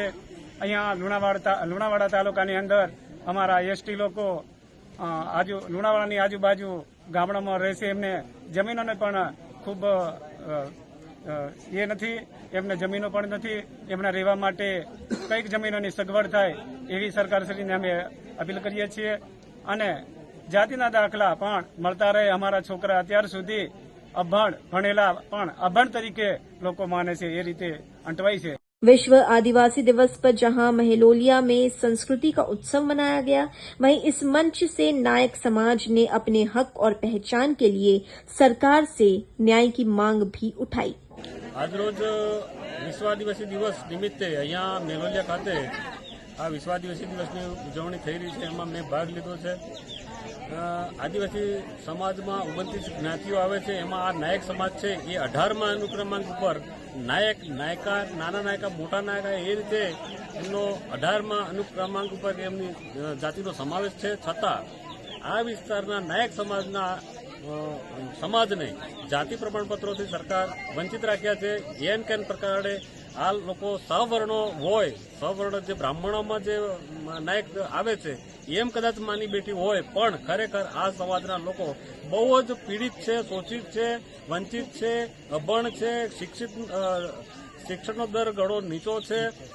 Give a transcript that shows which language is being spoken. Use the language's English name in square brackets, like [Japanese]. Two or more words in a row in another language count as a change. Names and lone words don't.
[Gujarati] અહીંયા લુણાવાડા તાલુકાની અંદર અમારા એસટી લોકો લુણાવાડાની આજુબાજુ ગામડામાં રહે છે એમને જમીનોને પણ ખૂબ એ નથી એમને જમીનો પણ નથી એમના રહેવા માટે કંઈક જમીનોની સગવડ થાય એવી સરકારશ્રીને અમે અપીલ કરીએ છીએ અને જાતિના દાખલા પણ મળતા રહે। અમારા છોકરા અત્યાર સુધી અભણ ભણેલા પણ અભણ તરીકે લોકો માને છે એ રીતે અંટવાય છે। [Hindi] विश्व आदिवासी दिवस पर जहां महलोलिया में संस्कृति का उत्सव मनाया गया, वहीं इस मंच से नायक समाज ने अपने हक और पहचान के लिए सरकार से न्याय की मांग भी उठाई। [Gujarati] આજ રોજ વિશ્વ આદિવાસી દિવસ નિમિત્તે અહીંયા મેલોલિયા ખાતે આ વિશ્વ આદિવાસી દિવસની ઉજવણી થઈ રહી હૈ। એમાં મૈં ભાગ લીધો છે। આદિવાસી સમાજ મેં 29 જ્ઞાતિઓ આવે છે। એમાં આ નાયક સમાજ છે એ 18મા અનુક્રમાંક પર નાયક નાયકા નાના નાયકા મોટા નાયકા એ રીતે એમનો 18મા અનુક્રમાંક પર એમની જાતિનો સમાવેશ છે। છતાં આ વિસ્તારના નાયક સમાજને જાતિ પ્રમાણપત્રોથી સરકાર વંચિત રાખ્યા છે। એન કેન પ્રકારે આ લોકો સવર્ણો હોય સવર્ણ જે બ્રાહ્મણોમાં જે નાયક આવે છે એમ કદાચ માની બેટી હોય પણ ખરેખર આ સમાજના લોકો બહુ જ પીડિત છે, શોષિત છે, વંચિત છે, અભણ છે, શિક્ષણનો દર ઘણો નીચો છે।